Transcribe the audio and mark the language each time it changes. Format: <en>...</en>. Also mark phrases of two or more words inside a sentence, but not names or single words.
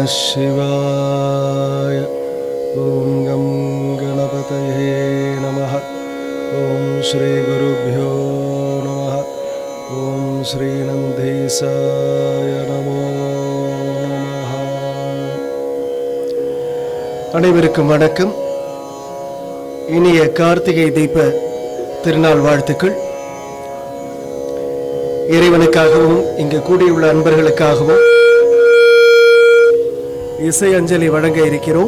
<sa>शिवाय। ओम गं गणपतये नमः। ओम श्री गुरुभ्यो नमः। ओम श्री नंदीसाय नमो नमः।</sa> <ta>அனைவருக்கும் வணக்கம். இனிய கார்த்திகை தீப திருநாள் வாழ்த்துக்கள். இறைவனுக்காகவும் இங்கு கூடியுள்ள அன்பர்களுக்காகவும் இசை அஞ்சலி வழங்க இருக்கிறோம்.</ta>